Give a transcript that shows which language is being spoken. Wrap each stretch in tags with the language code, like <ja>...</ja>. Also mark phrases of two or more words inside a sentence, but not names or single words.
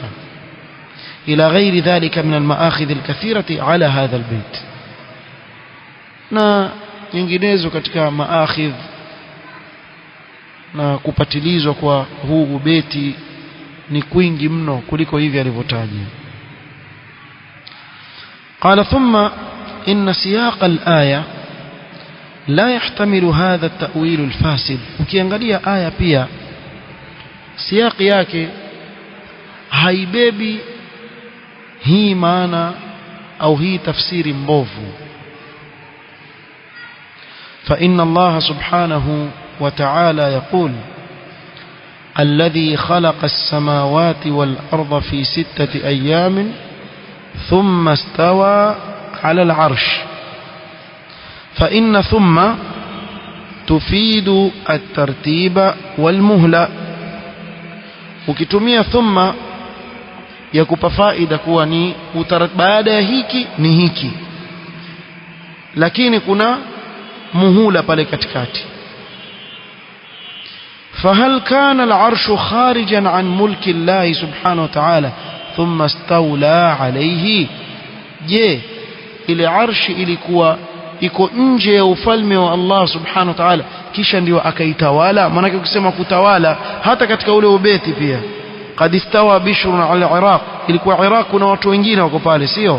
<ar>إلى غير ذلك من المآخذ الكثيرة على هذا البيت,</ar> <sw>na nyinginezo katika maakhidh na kupatilizwa kwa huu ubeti ni kwingi mno kuliko hivi alivyotaja.</sw> <ar>قال ثم إن سياق الآية لا يحتمل هذا التأويل الفاسد.</ar> <sw>ukiangalia aya pia siyaki yake haibebi hii maana au hii tafsiri mbovu.</sw> <ar>فإن الله سبحانه وتعالى يقول الذي خلق السماوات والأرض في 6 أيام ثم استوى على العرش. فإن ثم تفيد الترتيب والمهلة.</ar> <sw>ukitumia thumma yakupa faida kuwa ni baada ya hiki ni hiki, lakini kuna muhula pale katikati.</sw> <ar>فهل كان العرش خارجا عن ملك الله سبحانه وتعالى ثم استولى عليه؟</ar> <sw>je ile arshi ilikuwa iko nje ya ufalme wa Allah</sw> <ar>سبحانه وتعالى</ar> <sw>kisha ndio akaitawala? Maana ukisema kutawala hata katika ule ubeti pia</sw> <ar>قد استوى بشر على العراق,</ar> <sw>ilikuwa Iraq kuna watu wengine wako pale, sio?</sw>